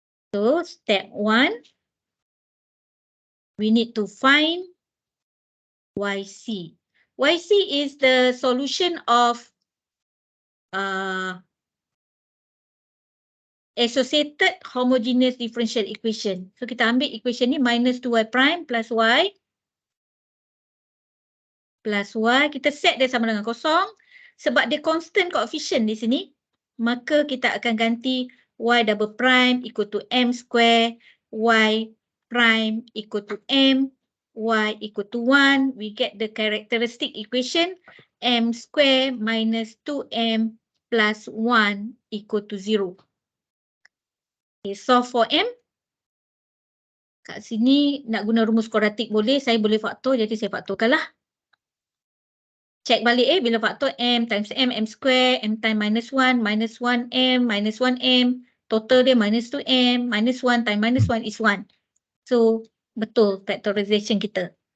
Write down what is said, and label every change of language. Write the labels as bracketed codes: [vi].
[en] So step 1, we need to find yc. Yc is the solution of associated homogeneous differential equation. [ms] So kita ambil equation ni [en] minus 2y prime plus y. [ms] Kita set dia sama dengan kosong. Sebab dia constant coefficient di sini, maka kita akan ganti [en] y double prime equal to m square, y prime equal to m, y equal to 1. We get the characteristic equation m square minus 2m plus 1 equal to 0. Okay, solve for m. [ms] Kat sini nak guna rumus kuadratik boleh, saya boleh faktor, jadi saya faktorkan lah. [en] Check balik bila faktor m times m square, m times minus 1 m, minus 1m. Total dia minus 2m, minus 1 times minus 1 is 1. So, [ms] betul factorization kita.